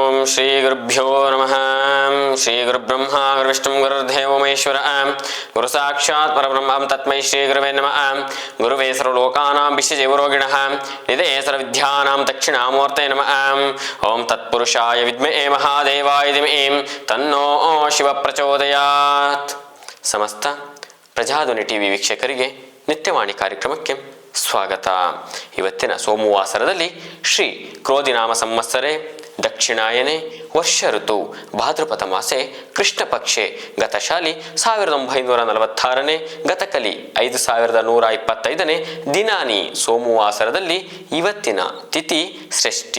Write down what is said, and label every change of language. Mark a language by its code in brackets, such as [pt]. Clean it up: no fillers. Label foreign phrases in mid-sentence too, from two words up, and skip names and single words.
[sa] ಶ್ರೀ ಗುರುಭ್ಯೋ ನಮಃ. ಶ್ರೀ ಗುರುಬ್ರಹ್ಮ ಗುರುವಿಷ್ಣು ಗುರುರ್ದೇವೋ ಮಹೇಶ್ವರ ಗುರು ಸಾಕ್ಷಾತ್ ಪರಬ್ರಹ್ಮ ತಸ್ಮೈ ಶ್ರೀ ಗುರುವೇ ನಮಃ. ಗುರುವೇ ಸರ್ವಲೋಕಾನಾಂ ವಿಶ್ವಜೀವರೋಗಿಣಃ ನಿಧೇ ಸರ್ವವಿದ್ಯಾನಾಂ ದಕ್ಷಿಣಾಮೂರ್ತಯೇ ನಮಃ. ಓಂ ತತ್ಪುರುಷಾಯ ವಿದ್ಮಹೇ ಮಹಾದೇವಾಯ ಧೀಮಹಿ ತನ್ನೋ ಶಿವ ಪ್ರಚೋದಯಾತ್. [kn] ಸಮಸ್ತ ಪ್ರಜಾಧ್ವನಿ ಟಿವಿ ವೀಕ್ಷಕರಿಗೆ ನಿತ್ಯವಾಣಿ ಕಾರ್ಯಕ್ರಮಕ್ಕೆ ಸ್ವಾಗತ. ಇವತ್ತಿನ ಸೋಮವಾಸರದಲ್ಲಿ [sa] ಶ್ರೀ ಕ್ರೋಧಿನಾಮ ಸಂವತ್ಸರೆ ದಕ್ಷಿಣಾಯನೆ ವರ್ಷ ಋತು ಭಾದ್ರಪದ ಮಾಸೆ ಕೃಷ್ಣ ಪಕ್ಷೆ ಗತಶಾಲಿ [kn] 1946ನೇ ಗತಕಲಿ 5125ನೇ ದಿನಾನಿ ಸೋಮವಾಸರದಲ್ಲಿ ಇವತ್ತಿನ ತಿಥಿ ಷಷ್ಠಿ.